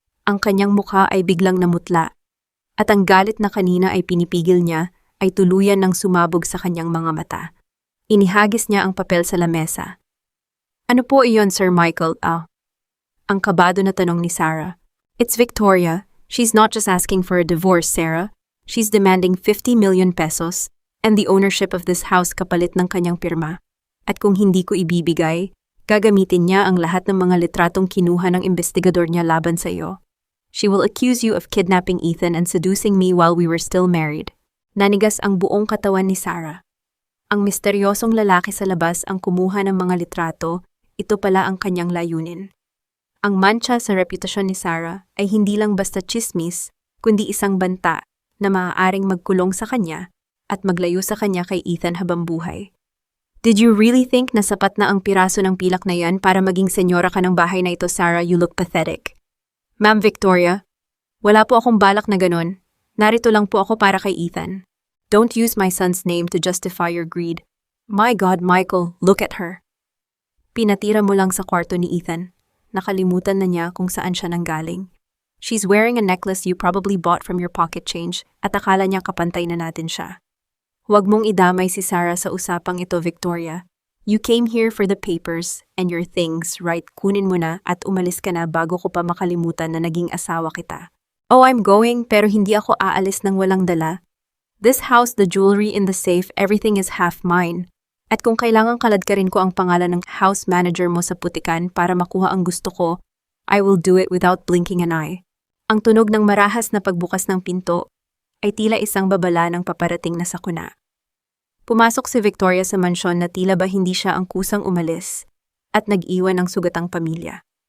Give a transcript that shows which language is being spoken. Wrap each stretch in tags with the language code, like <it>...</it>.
<tl>Ang kanyang mukha ay biglang namutla at ang galit na kanina ay pinipigil niya ay tuluyan ng sumabog sa kanyang mga mata. Inihagis niya ang papel sa lamesa. Ano po iyon, Sir Michael? Ang kabado na tanong ni Sarah.</tl> <en>It's Victoria. She's not just asking for a divorce, Sarah. She's demanding 50 million pesos and the ownership of this house</en> <tl>kapalit ng kanyang pirma. At kung hindi ko ibibigay, gagamitin niya ang lahat ng mga litratong kinuha ng investigador niya laban sa iyo.</tl> <en>She will accuse you of kidnapping Ethan and seducing me while we were still married.</en> <tl>Nanigas ang buong katawan ni Sarah. Ang misteryosong lalaki sa labas ang kumuha ng mga litrato, ito pala ang kanyang layunin. Ang mancha sa reputasyon ni Sarah ay hindi lang basta chismis, kundi isang banta na maaaring magkulong sa kanya at maglayo sa kanya kay Ethan habang buhay.</tl> <en>Did you really think</en> <tl>na sapat na ang piraso ng pilak na yan para maging senyora ka ng bahay na ito, Sarah?</tl> <en>You look pathetic.</en> <tl>Ma'am Victoria, wala po akong balak na ganon. Narito lang po ako para kay Ethan.</tl> <en>Don't use my son's name to justify your greed. My God, Michael, look at her.</en> <tl>Pinatira mo lang sa kwarto ni Ethan. Nakalimutan na niya kung saan siya nanggaling.</tl> <en>She's wearing a necklace you probably bought from your pocket change</en> <tl>at akala niya kapantay na natin siya. Huwag mong idamay si Sarah sa usapang ito,</tl> <en>Victoria. You came here for the papers and your things, right?</en> <tl>Kunin mo na at umalis ka na bago ko pa makalimutan na naging asawa kita.</tl> <en>Oh, I'm going</en> <tl>pero hindi ako aalis ng walang dala.</tl> <en>This house, the jewelry in the safe, everything is half mine.</en> <tl>At kung kailangan kaladkarin ko ang pangalan ng house manager mo sa putikan para makuha ang gusto ko,</tl> <en>I will do it without blinking an eye.</en> <tl>Ang tunog ng marahas na pagbukas ng pinto ay tila isang babala ng paparating na sakuna. Pumasok si Victoria sa mansyon na tila ba hindi siya ang kusang umalis at nag-iwan ng sugatang pamilya.</tl>